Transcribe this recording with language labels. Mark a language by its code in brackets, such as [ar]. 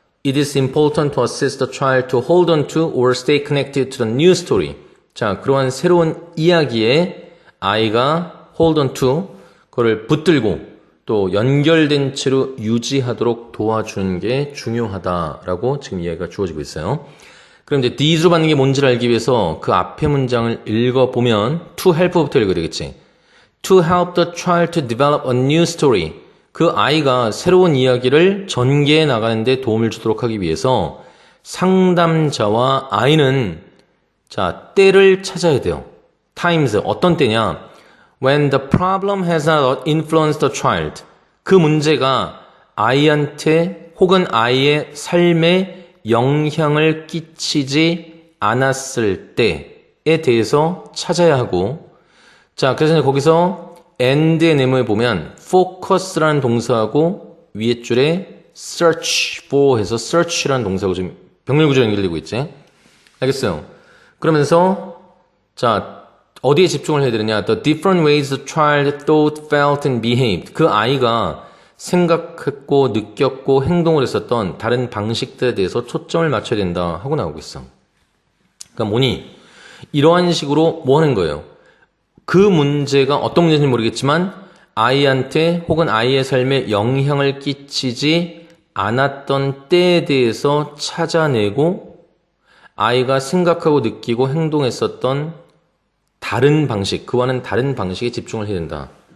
[en] It is important to assist the child to hold on to or stay connected to the new story. [ko] 자, 그러한 새로운 이야기에 아이가 [en] hold on to, [ko] 그걸 붙들고 또 연결된 채로 유지하도록 도와주는 게 중요하다라고 지금 이야기가 주어지고 있어요. 그럼 이제 these로 받는 게 뭔지를 알기 위해서 그 앞에 문장을 읽어보면 to help부터 읽어야 되겠지. [en] To help the child to develop a new story. [ko] 그 아이가 새로운 이야기를 전개해 나가는데 도움을 주도록 하기 위해서 상담자와 아이는 자, 때를 찾아야 돼요. times, 어떤 때냐? [en] When the problem has not influenced the child. [ko] 그 문제가 아이한테 혹은 아이의 삶에 영향을 끼치지 않았을 때에 대해서 찾아야 하고 자, 그래서 거기서 and의 네모에 보면 focus라는 동사하고 위에 줄에 [en] search for [ko] 해서 search라는 동사하고 지금 병렬 구조로 연결되고 있지. 알겠어요? 그러면서 자, 어디에 집중을 해야 되느냐? [en] The different ways the child thought, felt and behaved. [ko] 그 아이가 생각했고 느꼈고 행동을 했었던 다른 방식들에 대해서 초점을 맞춰야 된다 하고 나오고 있어. 그러니까 뭐니? 이러한 식으로 뭐 하는 거예요? 그 문제가 어떤 문제인지 모르겠지만 아이한테 혹은 아이의 삶에 영향을 끼치지 않았던 때에 대해서 찾아내고 아이가 생각하고 느끼고 행동했었던 다른 방식, 그와는 다른 방식에 집중을 해야 된다.